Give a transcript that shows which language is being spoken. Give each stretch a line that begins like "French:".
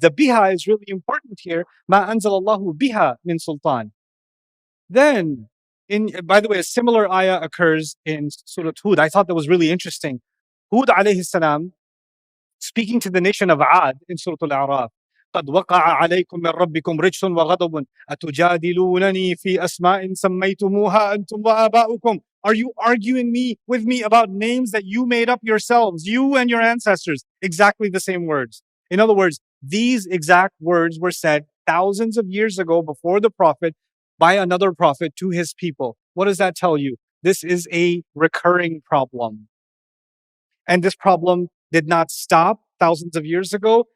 English: The biha is really important here. Ma anzalallahu biha min sultan. Then, by the way, a similar ayah occurs in Surah Hud. I thought that was really interesting. Hud alayhi salam, speaking to the nation of Ad in Surah Al-A'raf.
Arabic: قد وقع عليكم من ربكم رجس وغضب أتجادلونني في أسماء سميتموها أنتم وآباؤكم.
English: Are you arguing with me about names that you made up yourselves, you and your ancestors? Exactly the same words. In other words, these exact words were said thousands of years ago before the Prophet by another Prophet to his people. What does that tell you? This is a recurring problem. And this problem did not stop thousands of years ago.